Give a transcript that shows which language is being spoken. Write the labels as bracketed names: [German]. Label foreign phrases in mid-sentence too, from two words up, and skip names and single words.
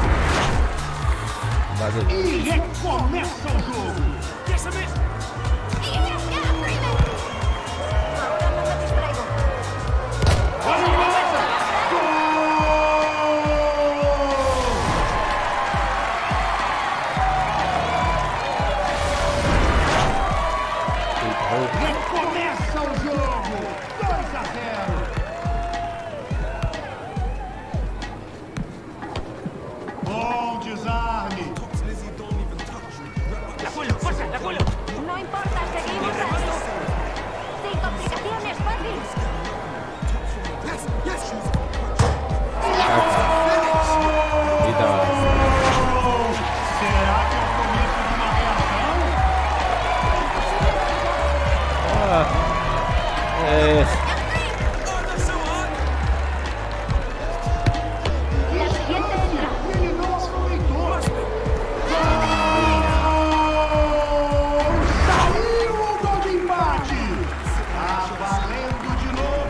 [Portuguese] Bate. E recomeça o jogo. [Spanish] Ahora no me distraigo. [Portuguese] Recomeça o jogo. 2-0. Bom desarme. [Spanish] No importa, seguimos así. Sin complicaciones, fácil. [Portuguese] Eita, Será que é o começo de uma reação? [Spanish] La siguiente entra. [Portuguese] Ele não aproveitou. Saiu o gol de empate. Tá valendo de novo.